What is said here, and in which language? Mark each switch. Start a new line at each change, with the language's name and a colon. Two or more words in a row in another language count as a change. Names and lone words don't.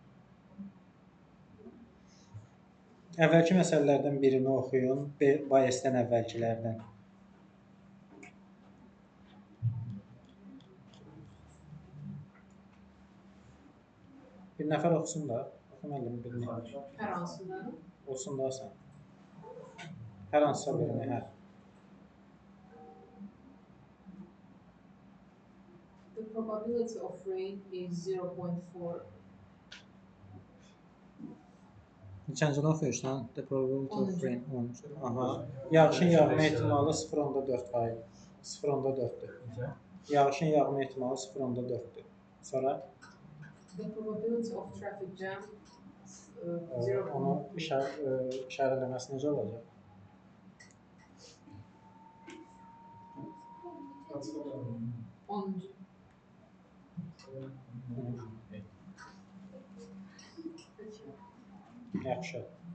Azerbaijani: Əvvəlki məsələlərdən birini oxuyun, bayesdən əvvəlkilərdən. Bir nəfər oxusun da. Oxu müəllim bir nəfər. Hər hansıda? Olsun da sən. Hər hansısa birini, hə.
English: The probability of rain is 0.4.
Azerbaijani: Neçəncini oxuyursan?
English: The probability of rain 10. Aha.
Azerbaijani: Yağışın yağma ehtimalı 0.4%. 0.4-dür. Yağışın yağma ehtimalı 0.4-dür. Sonra?
English: The probability of traffic jam
Azerbaijani: Onu işarələməsi necə olacaq? Yaxşı.